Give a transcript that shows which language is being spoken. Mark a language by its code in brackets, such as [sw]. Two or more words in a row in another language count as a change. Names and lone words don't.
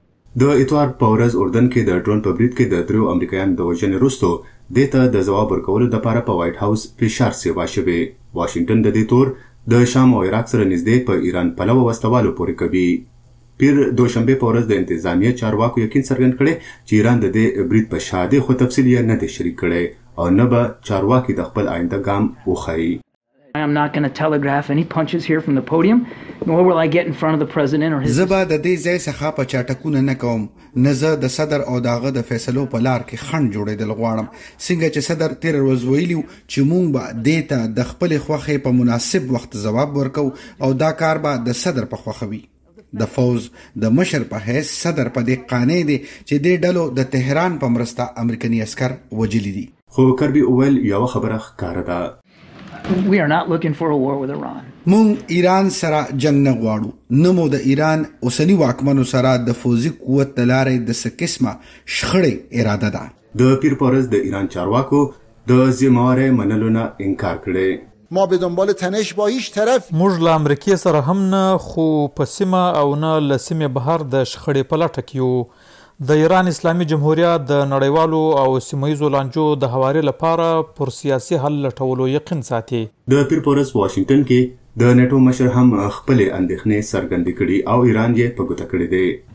[ps] د اتوار په ورځ اردن کې د ډرون په برید کې د 3 امریکایانو د وژنې وروسته دې ته د ځواب ورکولو دپاره په وایټ هاوس فشار سیوا شوی. واشنګټن د دې تور د شام او عراق سره نږدې په ایران پلوه وسلوالو پورې کوي. پیر دوشنبه په ورځ د انتظامیه چارواکو یقین څرګند کړی چې ایران د دې برید په شا دی، خو تفصیل یې نه دی شریک کړی او نه به چارواکي د خپل آینده ګام وښایي. [en] I am not going to telegraph any punches here from the podium, nor will I get in front of the president or his... [ps] زبا د دې ځای څخه په چاټکونه نه کوم، نه زه د صدر او داغه د فیصلو په لار کې خنډ جوړېدل غواړم. څنګه چې صدر تیر ورځ ویلي چې مونږ به دې ته د خپلې خوښې په مناسب وخت ځواب ورکو او دا کار به د صدر په خوښه وي. د فوز د مشر په حیث صدر په دې قانع دی چې دې ډلو د تهران په مرسته امریکایي عسکر وژلي دي. خو کربي اویل یوه خبره ښکاره ده. [en] We are not looking for a war with Iran. [ps] مونږ ایران سره جنگ نه غواړو، نه مو د ایران اوسني واکمنو سره د فوزي قوت د لارې د څه قسمه شخړې اراده ده. د پیر په ورځ د ایران چارواکو د ذمهوارۍ منلو نه انکار کړی. [fa] ما به دنبال تنش با هیچ طرف [ps] موږ له امریکې سره هم نه، خو په سیمه او نه له سیمې بهر د شخړې په لټه کې یو. د ایران اسلامي جمهوریت د نړیوالو او سیمهییزو لانجو د هواري لپاره پر سیاسي حل لټولو یقین ساتي. د پیر په ورځ واشنګټن کې د نیټو مشر هم خپلې اندېښنې څرګندې کړي او ایران یې په ګوته کړی دی.